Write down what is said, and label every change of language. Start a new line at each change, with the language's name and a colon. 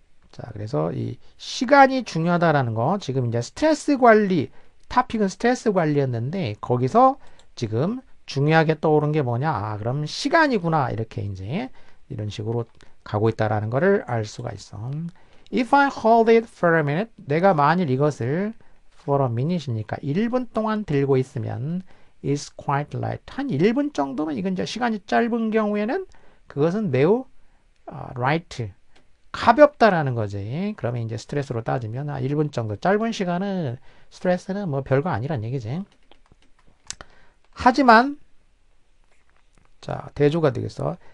Korean: 자, 그래서 이 시간이 중요하다라는 거 지금 이제 스트레스 관리 토픽은 스트레스 관리였는데 거기서 지금 중요하게 떠오른 게 뭐냐? 그럼 시간이구나. 이렇게 이제 이런 식으로 가고 있다라는 거를 알 수가 있어.
English: If I hold it for a minute,
Korean: 내가 만일 이것을
English: for a minute이니까
Korean: 1분 동안 들고 있으면
English: is quite light.
Korean: 한 1분 정도면 이건 이제 시간이 짧은 경우에는 그것은 매우 light, 가볍다라는 거지. 그러면 이제 스트레스로 따지면 1분 정도 짧은 시간은 스트레스는 뭐 별거 아니란 얘기지. 하지만 자 대조가 되겠어.